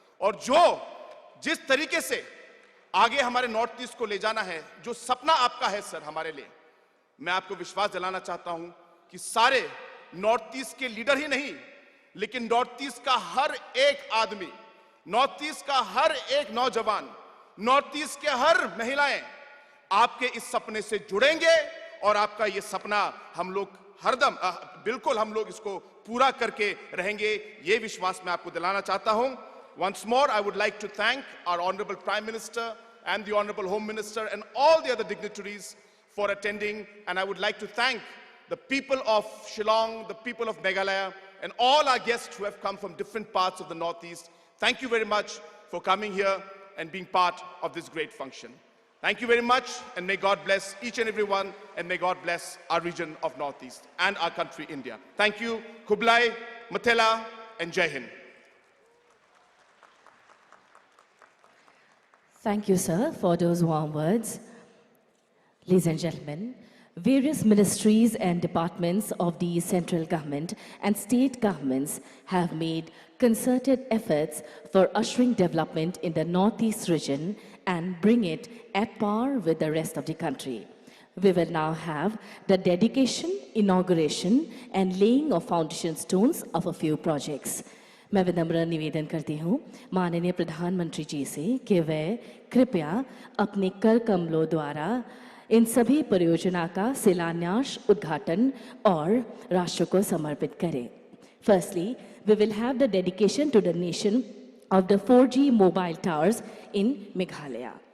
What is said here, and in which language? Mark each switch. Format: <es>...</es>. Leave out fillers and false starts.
<hi>और जिस तरीके से आगे हमारे नॉर्थ ईस्ट को ले जाना है, जो सपना आपका है सर हमारे लिए, मैं आपको विश्वास दिलाना चाहता हूं कि सारे नॉर्थ ईस्ट के लीडर ही नहीं, लेकिन नॉर्थ ईस्ट का हर एक आदमी, नॉर्थ ईस्ट का हर एक नौजवान, नॉर्थ ईस्ट के हर महिलाएं आपके इस सपने से जुड़ेंगे, और आपका ये सपना हम लोग हरदम बिल्कुल हम लोग इसको पूरा करके रहेंगे, ये विश्वास मैं आपको दिलाना चाहता हूं।</hi> <en>Once more, I would like to thank our Honorable Prime Minister and the Honorable Home Minister and all the other dignitaries for attending, and I would like to thank the people of Shillong, the people of Meghalaya, and all our guests who have come from different parts of the Northeast. Thank you very much for coming here and being part of this great function. Thank you very much, and may God bless each and every one, and may God bless our region of Northeast and our country, India. Thank you. Kublai, Mathela, and Jai Hind. Thank you, sir, for those warm words. Ladies and gentlemen, various ministries and departments of the central government and state governments have made concerted efforts for ushering development in the Northeast region and bring it at par with the rest of the country. We will now have the dedication, inauguration and laying of foundation stones of a few projects.</en> <hi>मैं विनम्र निवेदन करती हूँ माननीय प्रधानमंत्री जी से कि वे कृपया अपने कर कमलों द्वारा इन सभी परियोजना का शिलान्यास, उद्घाटन और राष्ट्र को समर्पित करें.</hi> <en>Firstly, we will have the dedication to the nation of the 4G mobile towers in Meghalaya.</en>